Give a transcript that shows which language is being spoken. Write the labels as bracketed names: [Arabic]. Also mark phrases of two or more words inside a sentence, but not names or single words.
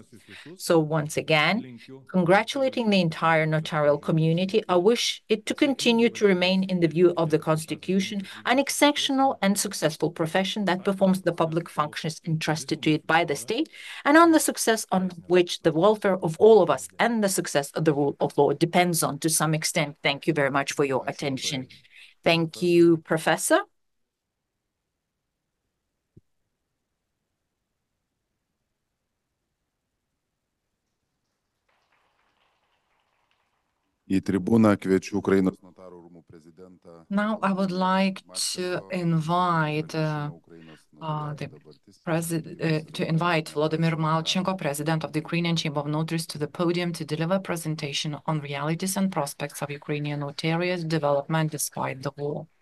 [English] So once again, congratulating the entire notarial community, I wish it to continue to remain in the view of the Constitution an exceptional and successful profession that performs the public functions entrusted to it by the state, and on the success on which the welfare of all of us and the success of the rule of law depends on to some extent. Thank you very much for your attention. Thank you, Professor. [Lithuanian] Į tribūną kviečiu Ukrainos notarų rūmų prezidentą. [English] Now I would like to invite Vladimir Malchenko, President of the Ukrainian Chamber of Notaries, to the podium to deliver a presentation on realities and prospects of Ukrainian notariate development despite the war.